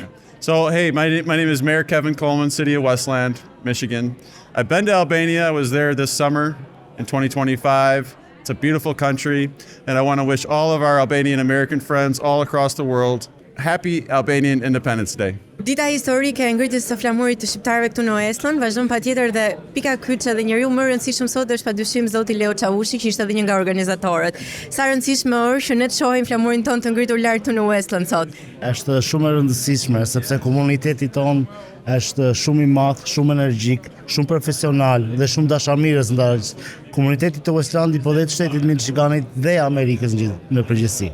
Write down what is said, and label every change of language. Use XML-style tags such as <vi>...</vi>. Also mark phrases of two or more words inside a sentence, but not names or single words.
<en>So, hey, my name is Mayor Kevin Coleman, City of Westland, Michigan. I've been to Albania. I was there this summer in 2025. It's a beautiful country, and I want to wish all of our Albanian American friends all across the world Happy Albanian Independence Day.</en> <sq>Dita historike e ngritjes së flamurit të shqiptarëve këtu në Westland vazhdon patjetër dhe pika kyçe dhe njeriu më rëndësishëm sot është padyshim zoti Leo Çavushi, që ishte edhe një nga organizatorët. Sa rëndësishme është që ne të shohim flamurin ton të ngritur lart këtu në Westland sot. Është shumë e rëndësishme sepse komuniteti ton është shumë i madh, shumë energjik, shumë profesional dhe shumë dashamirës ndaj komunitetit të Westlandit, po dhe të shtetit Michiganit dhe Amerikës në përgjithësi.</sq>